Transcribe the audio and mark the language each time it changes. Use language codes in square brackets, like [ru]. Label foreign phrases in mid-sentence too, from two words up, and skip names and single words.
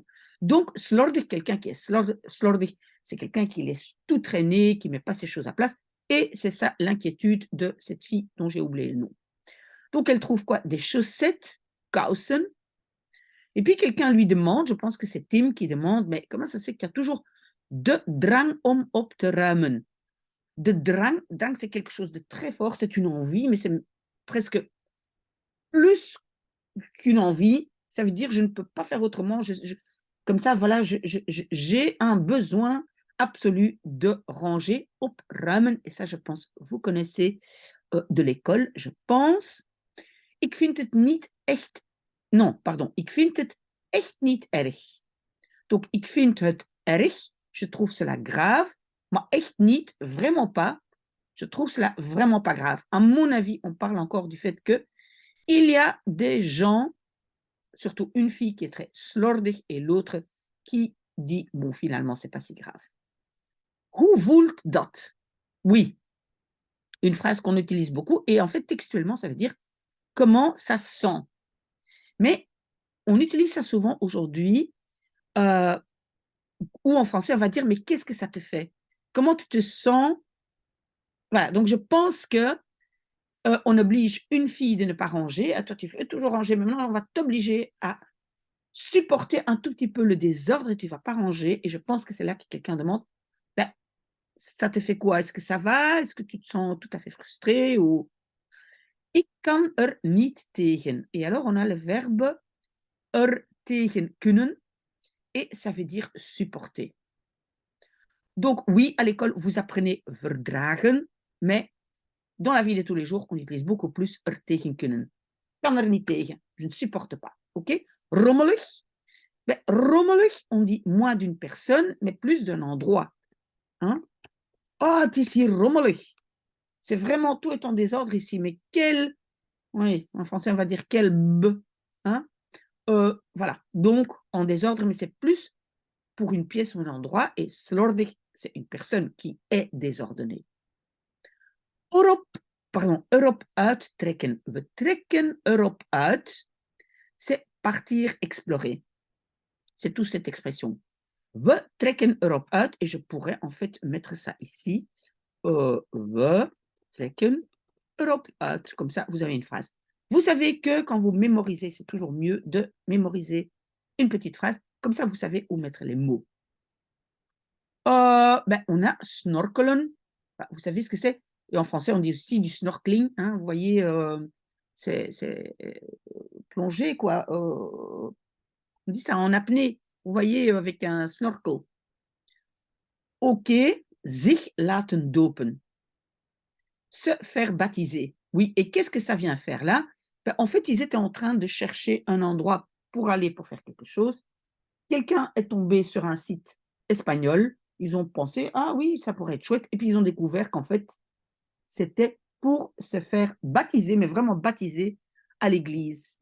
[fr] Donc, slordig, quelqu'un qui est slordig, c'est quelqu'un qui laisse tout traîner, qui ne met pas ses choses à place. Et c'est ça l'inquiétude de cette fille dont j'ai oublié le nom. Donc, elle trouve quoi? Des chaussettes, kousen. Et puis, quelqu'un lui demande, je pense que c'est Tim qui demande, mais comment ça se fait qu'il y a toujours [nl] de drang om op te ruimen? De drang, [fr] drang c'est quelque chose de très fort, c'est une envie, mais c'est presque plus qu'une envie. Ça veut dire je ne peux pas faire autrement. Comme ça, voilà, j'ai un besoin absolu de ranger, opruimen. Et ça, je pense, vous connaissez de l'école, je pense. [nl] Ik vind het niet echt... [fr] Non, pardon. [nl] Ik vind het echt niet erg. [fr] Donc, [nl] ik vind het erg. [fr] Je trouve cela grave. [nl] Maar echt niet, [fr] vraiment pas. Je trouve cela vraiment pas grave. À mon avis, on parle encore du fait que il y a des gens, surtout une fille qui est très slordig et l'autre qui dit, bon, finalement, c'est pas si grave. [nl] Hoe voelt dat? [fr] Oui, une phrase qu'on utilise beaucoup et en fait, textuellement, ça veut dire comment ça sent. Mais on utilise ça souvent aujourd'hui ou en français, on va dire, mais qu'est-ce que ça te fait? Comment tu te sens? Voilà, donc je pense que on oblige une fille de ne pas ranger. Ah, toi, tu fais toujours ranger, mais maintenant, on va t'obliger à supporter un tout petit peu le désordre et tu ne vas pas ranger. Et je pense que c'est là que quelqu'un demande, ben, ça te fait quoi? Est-ce que ça va? Est-ce que tu te sens tout à fait frustré? Ou... [nl] Ik kan er niet tegen. [fr] Et alors, on a le verbe [nl] er tegen kunnen. [fr] Et ça veut dire supporter. Donc, oui, à l'école, vous apprenez verdragen, mais dans la vie de tous les jours, on utilise beaucoup plus [nl] er tegen kunnen. Kan er niet tegen. [fr] Je ne supporte pas. OK? Rommelig. Ben, rommelig, on dit moins d'une personne, mais plus d'un endroit. Hein? [nl] Oh, het is hier rommelig. [fr] C'est vraiment tout est en désordre ici. Mais quel... Oui, en français, on va dire quel b. Hein? Voilà. Donc, en désordre, mais c'est plus pour une pièce ou un endroit. Et slordig, c'est une personne qui est désordonnée. [nl] Erop uittrekken. We trekken erop uit. [fr] C'est partir explorer. C'est toute cette expression. [nl] We trekken erop uit. [fr] Et je pourrais en fait mettre ça ici. [nl] We trekken erop uit. [fr] Comme ça, vous avez une phrase. Vous savez que quand vous mémorisez, c'est toujours mieux de mémoriser une petite phrase. Comme ça, vous savez où mettre les mots. Ben, on a snorkelen. Vous savez ce que c'est? Et en français, on dit aussi du snorkeling. Hein, vous voyez, c'est plonger, quoi. On dit ça en apnée. Vous voyez, avec un snorkel. [nl] OK, zich laten dopen. [fr] Se faire baptiser. Oui, et qu'est-ce que ça vient faire là? Ben, en fait, ils étaient en train de chercher un endroit pour aller pour faire quelque chose. Quelqu'un est tombé sur un site espagnol. Ils ont pensé, ah oui, ça pourrait être chouette. Et puis, ils ont découvert qu'en fait, c'était pour se faire baptiser, mais vraiment baptiser à l'église.